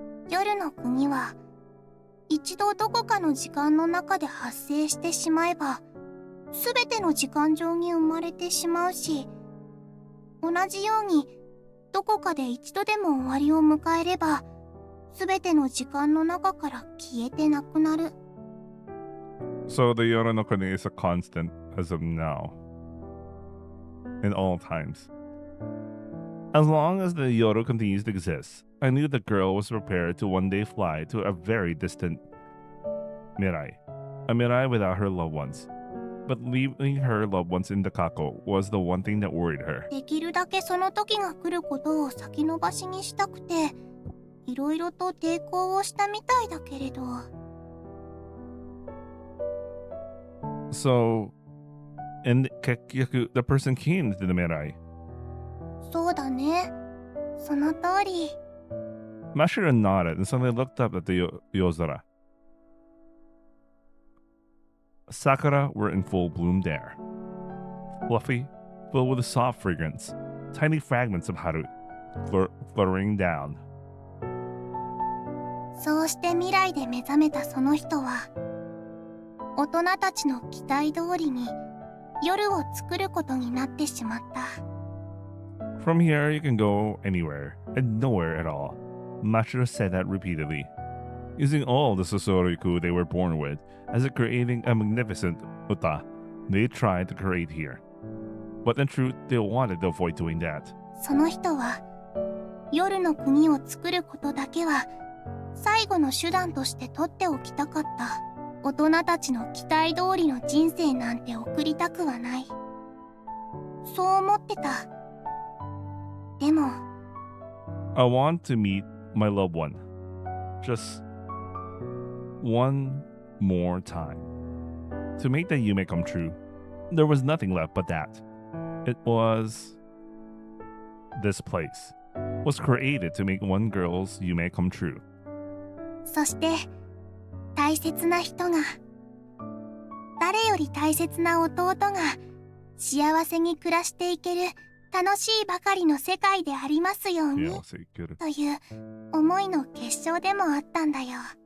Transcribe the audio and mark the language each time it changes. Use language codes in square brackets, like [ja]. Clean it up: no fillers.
[ja] 夜の国は一度どこかの時間の中で発生してしまえば、すべての時間上に生まれてしまうし、同じようにどこかで一度でも終わりを迎えれば、すべての時間の中から消えてなくなる。 [en] So the Yoru no Kuni is a constant as of now, in all times. As long as the Yoru continues to exist, I knew the girl was prepared to one day fly to a very distant Mirai, a Mirai without her loved ones. But leaving her loved ones in the Kako was the one thing that worried her. [ja] できるだけその時が来ることを先延ばしにしたくて、いろいろと抵抗をしたみたいだけれど。 [en] So, and Kekyaku, the person came to the Mirai. [ja] そうだね。その通り。 [en] Mashiro nodded and suddenly looked up at the Yozora. Sakura were in full bloom there. Fluffy, filled with a soft fragrance, tiny fragments of haru fluttering down. [ja] そうして未来で目覚めたその人は、大人たちの期待通りに夜を作ることになってしまった。 [en] From here you can go anywhere and nowhere at all. Mashiro said that repeatedly, using all the Sosoriku they were born with as if creating a magnificent uta they tried to create here. But in truth, they wanted to avoid doing that. [ja] その人は夜の国を作ることだけは最後の手段として取っておきたかった。大人たちの期待通りの人生なんて送りたくはない。そう思ってた。でも [en] I want to meet my loved one. Just one more time. To make that yume come true, there was nothing left but that. It was... This place was created to make one girl's yume come true. [ja] そして大切な人が、誰より大切な弟が幸せに暮らしていける楽しいばかりの世界でありますように [en] Yeah, say good. [ja] という思いの結晶でもあったんだよ。